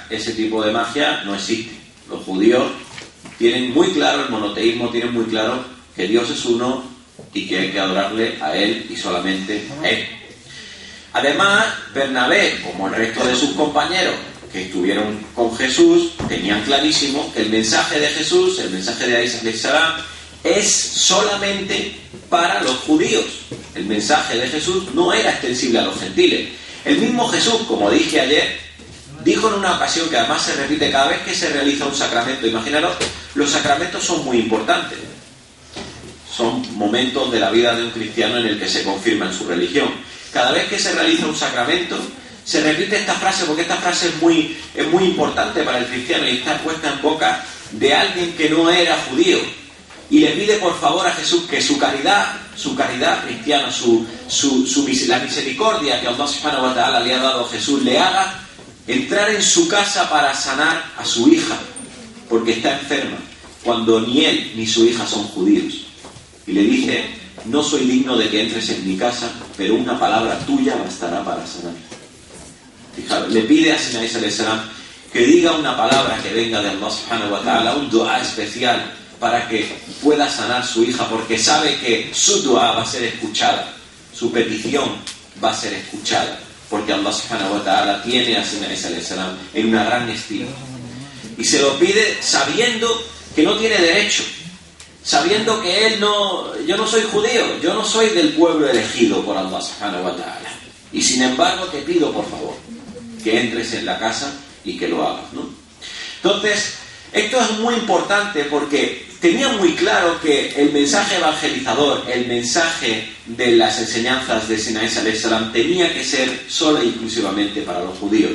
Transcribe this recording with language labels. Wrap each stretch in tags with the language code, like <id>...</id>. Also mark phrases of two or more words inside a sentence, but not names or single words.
<es>Ese tipo de magia no existe. Los judíos tienen muy claro el monoteísmo, tienen muy claro que Dios es uno y que hay que adorarle a Él y solamente a Él. Además, Bernabé, como el resto de sus compañeros que estuvieron con Jesús, tenían clarísimo que el mensaje de Jesús, el mensaje de Isa</es> <ar>عليه السلام,</ar> <es>es solamente para los judíos. El mensaje de Jesús no era extensible a los gentiles. El mismo Jesús, como dije ayer, dijo en una ocasión, que además se repite cada vez que se realiza un sacramento. Imaginaros, los sacramentos son muy importantes. Son momentos de la vida de un cristiano en el que se confirma en su religión. Cada vez que se realiza un sacramento, se repite esta frase, porque esta frase es muy importante para el cristiano y está puesta en boca de alguien que no era judío. Y le pide por favor a Jesús que su caridad cristiana, la misericordia que Allah</es> <ar>سبحانه وتعالى</ar> <es>le ha dado a Jesús, le haga entrar en su casa para sanar a su hija, porque está enferma, cuando ni él ni su hija son judíos. Y le dice: no soy digno de que entres en mi casa, pero una palabra tuya bastará para sanar. Fijaros, le pide a Sina Isa</es> <ar>عليه السلام</ar> <es>que diga una palabra que venga de Allah</es> <ar>سبحانه وتعالى,</ar> <es>un dua especial, para que pueda sanar su hija, porque sabe que su dua va a ser escuchada, su petición va a ser escuchada, porque Allah</es> <ar>سبحانه وتعالى</ar> <es>tiene a Sina Isa</es> <ar>عليه السلام</ar> <es>en una gran estima. Y se lo pide sabiendo que no tiene derecho, sabiendo que yo no soy judío, yo no soy del pueblo elegido por Allah</es> <ar>سبحانه وتعالى.</ar> <es>Y sin embargo te pido por favor que entres en la casa y que lo hagas, ¿no? Entonces, esto es muy importante porque tenía muy claro que el mensaje evangelizador, el mensaje de las enseñanzas de Sina Isa</es> <ar>عليه السلام,</ar> <es>tenía que ser solo e exclusivamente para los judíos.</es>